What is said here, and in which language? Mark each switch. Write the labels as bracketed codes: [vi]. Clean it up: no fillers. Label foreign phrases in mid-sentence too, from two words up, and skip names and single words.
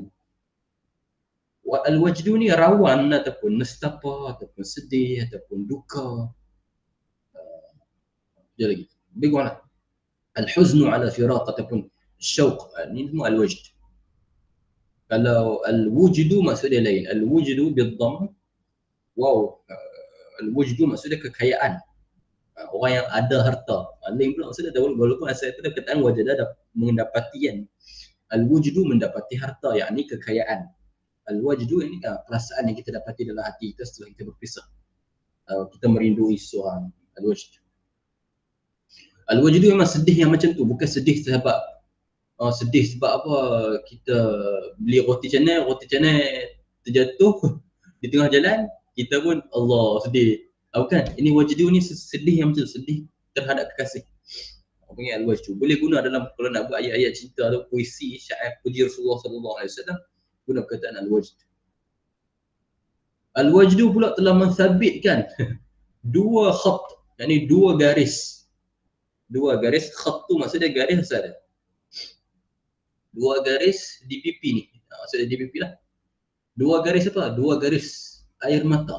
[ms] Al-wajdu ni rawan ataupun nestapa ataupun sedih ataupun duka. Dia lagi. Lebih kurang lah. [ar] الحزن على الفراق ataupun syauq. [ms] Ni semua al-wajd. Kalau al-wujdu maksud dia lain. [ar] الوجد بالضم. [ms] Wow. Al-wujdu maksudnya kekayaan. Orang yang ada harta. Lain pula maksudnya walaupun asal itu perkataan wajada ada mendapati kan. Al-wujdu mendapati harta, yakni kekayaan. Al-wajdu ini perasaan yang kita dapati dalam hati kita setelah kita berpisah. Kita merindui seorang. Al-wajdu. Al-wajdu memang sedih yang macam tu, bukan sedih sebab sedih sebab apa, kita beli roti canai terjatuh, Di tengah jalan kita pun Allah sedih. Bukan, ini wajdu ni sedih yang betul, sedih terhadap kekasih. Panggil al-wajdu. Boleh guna dalam kalau nak buat ayat-ayat cinta atau puisi, syair puji Rasulullah [ar] صلى الله عليه وسلم, [ms] guna perkataan al-wajdu. Al-wajdu pula telah mensabitkan dua khat, yakni dua garis. Dua garis, khat tu maksudnya garis asal dia. Dua garis di pipi ni. Maksudnya di pipi lah. Dua garis apa? Dua garis air mata.